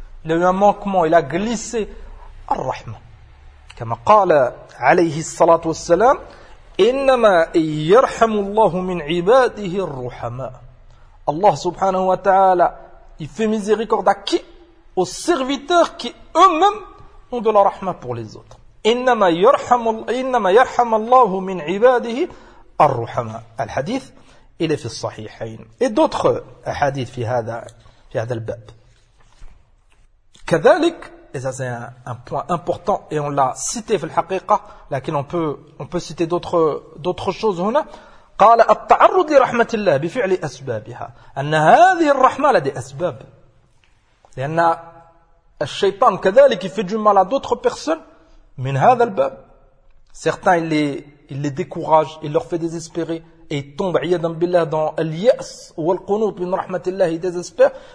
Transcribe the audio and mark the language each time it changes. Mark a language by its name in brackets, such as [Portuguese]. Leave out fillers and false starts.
[French] Il a eu un manquement, il a glissé. Ar-rahma. Comme a dit, alayhi salatu wa salam, [Arabic] إنما يرحم الله من عباده الرحماء. الله سبحانه وتعالى [French] il fait miséricorde à qui? Aux serviteurs qui eux-mêmes ont de la rahma pour les autres. [Arabic] إنما يرحم الله من عباده الرحماء. الحديث il est في الصحيحين. [French] Et d'autres hadith [Arabic] في هذا الباب. [French] كذلك Et ça, c'est un point important, et on l'a cité, fil haqiqa, laquelle on peut citer d'autres choses, هنا. [Arabic] قال, التعرض لرحمة الله بفعل أسبابها. أن هذه الرحمة لدي أسباب. لأن الشيطان كذلك, [French] il fait du mal à d'autres personnes, [Arabic] من هذا الباب. [French] Certains, il les décourage, il leur fait désespérer, et ils tombent, عيادا بالله, dans الياس, ou القنوط, [Arabic] من رحمة الله, [French] ils désespèrent.